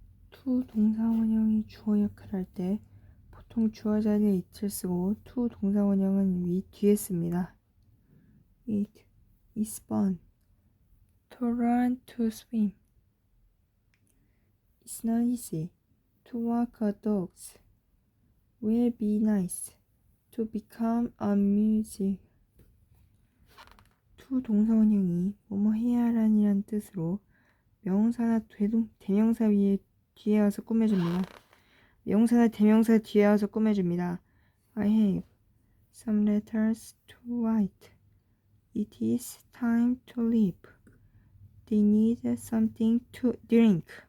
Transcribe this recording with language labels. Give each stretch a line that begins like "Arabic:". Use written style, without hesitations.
Korean: to 동사원형이 주어 역할을 할 때 보통 주어 자리에 it을 쓰고 to 동사원형은 뒤에 씁니다.
English: It is fun to learn to swim. It's not easy to walk a dog. Will be nice to become a music.
Korean: to 동사원형이 뭐뭐 해야 하라는 뜻으로 명사나 대명사 뒤에 와서 꾸며줍니다. 명사나 대명사 뒤에 와서 꾸며줍니다.
English: I have some letters to write. It is time to leave. They need something to drink.